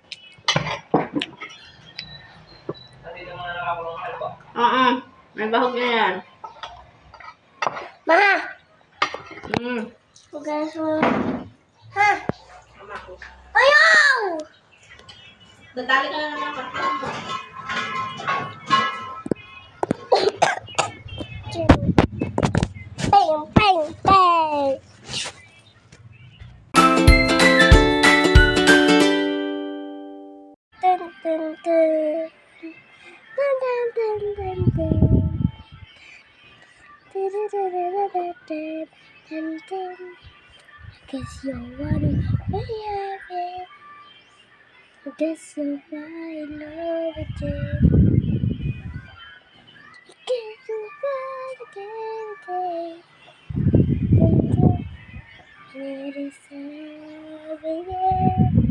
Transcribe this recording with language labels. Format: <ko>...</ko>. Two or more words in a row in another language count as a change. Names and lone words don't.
<tl>Nandito muna nakakulong ka ba? May bahog na yan. Ma! Huwag ka na sa... Ha? Ayaw! Dadali ka na naman ako. Bang, bang, bang! Dun, dun, dun. Dun, dun, dun, dun, dun. Dun, dun, dun, dun, dun, dun, dun, dun.</tl> <en>Guess you're wondering where I am. Guess you'll find love again. Guess you'll find again. It is over there.</en>